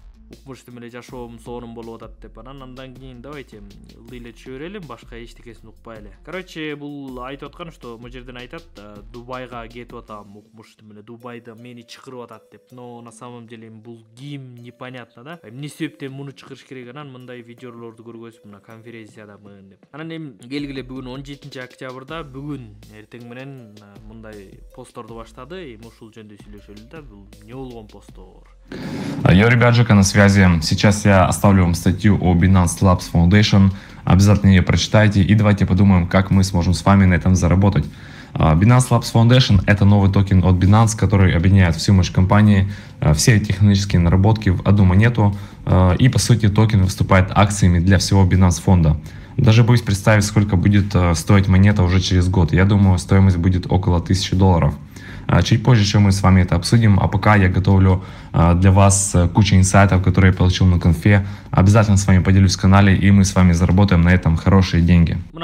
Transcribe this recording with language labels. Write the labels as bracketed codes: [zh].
[ky] Укмуш эле жашоом сонун болуп атат деп, андан кийин давайте ылдый эле түшө берели, башка эчтекесин укпай эле. Короче, бул айтып аткан, что могу жерден айтат, Дубайга кетип атам, укмуш эле Дубайда мени чакырып атат деп. [ru] Но на самом деле [ky] бул ким [ru] непонятно да. [ky] Эмне себептен муну чакырыш керек, анан мындай видеолорду көргөзүп, мына конференциядамын деп. Анан эми келгиле бүгүн 17-октябрда, бүгүн эртең менен мындай постторду баштады. Эми ушул жөнүндө сүйлөшөлү да. Бул эмне болгон посттор? [ru] Йо, ребят, Жека на связи. Сейчас я оставлю вам статью о Binance Labs Foundation. Обязательно ее прочитайте и давайте подумаем, как мы сможем с вами на этом заработать. Binance Labs Foundation – это новый токен от Binance, который объединяет всю мощь компании, все технологические наработки в одну монету. И по сути токен выступает акциями для всего Binance фонда. Даже боюсь представить, сколько будет стоить монета уже через год. Я думаю, стоимость будет около $1000. Чуть позже еще мы с вами это обсудим, а пока я готовлю для вас кучу инсайтов, которые я получил на конфе. Обязательно с вами поделюсь в канале, и мы с вами заработаем на этом хорошие деньги.